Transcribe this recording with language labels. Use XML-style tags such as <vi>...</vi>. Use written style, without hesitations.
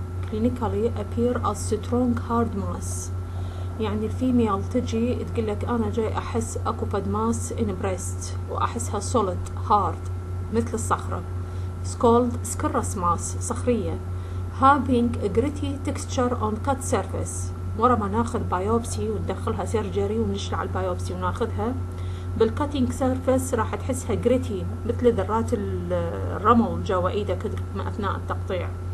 <en>clinically appear as strong hard mass.</en> <ar>يعني الفيميل تجي تقول لك أنا جاي أحس أكو فد ماس</ar> <en>in breast</en> <ar>وأحسها</ar> <en>solid hard</en> <ar>مثل الصخرة.</ar> <en>it's called squamous mass</en> <ar>صخرية</ar> <en>having a gritty texture on cut surface.</en> <ar>ورا ما ناخذ بايوبسي وندخلها سيرجري ونشلع البايوبسي وناخذها بالكاتينج سيرفيس راح تحسها جريتي مثل ذرات الرمل جوا ايدك اثناء التقطيع.</ar>